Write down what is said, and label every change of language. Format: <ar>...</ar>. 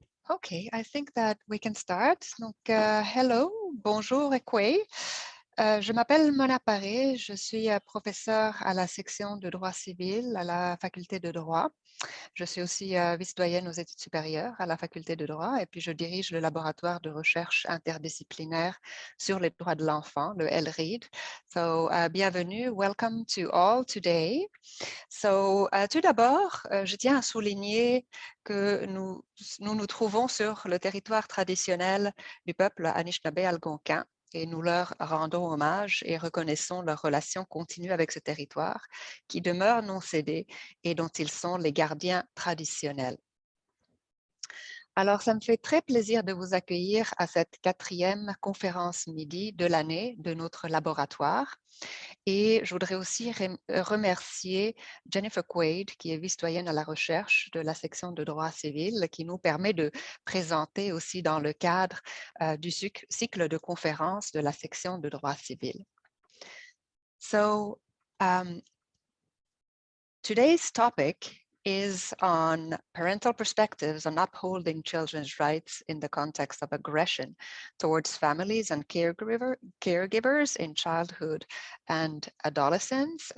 <en>Okay, I think that we can start.</en> <fr>Donc, hello, bonjour et quoi. Je m'appelle Mona Paré, je suis professeure à la section de droit civil à la faculté de droit. Je suis aussi vice-doyenne aux études supérieures à la faculté de droit et puis je dirige le laboratoire de recherche interdisciplinaire sur les droits de l'enfant, le LRED.</fr> <en>So, bienvenue, welcome to all today.</en> <fr>So, tout d'abord, je tiens à souligner que nous trouvons sur le territoire traditionnel du peuple Anishinaabe-Algonquin et nous leur rendons hommage et reconnaissons leur relation continue avec ce territoire qui demeure non cédé et dont ils sont les gardiens traditionnels. Alors, ça me fait très plaisir de vous accueillir à cette 4e conférence midi de l'année de notre laboratoire. Et je voudrais aussi remercier Jennifer Quaid, qui est vice-doyenne à la recherche de la section de droit civil, qui nous permet de présenter aussi dans le cadre du cycle de conférences de la section de droit civil.</fr> <en>So, today's topic is on parental perspectives on upholding children's rights in the context of aggression towards families and caregivers in childhood and adolescence.</en>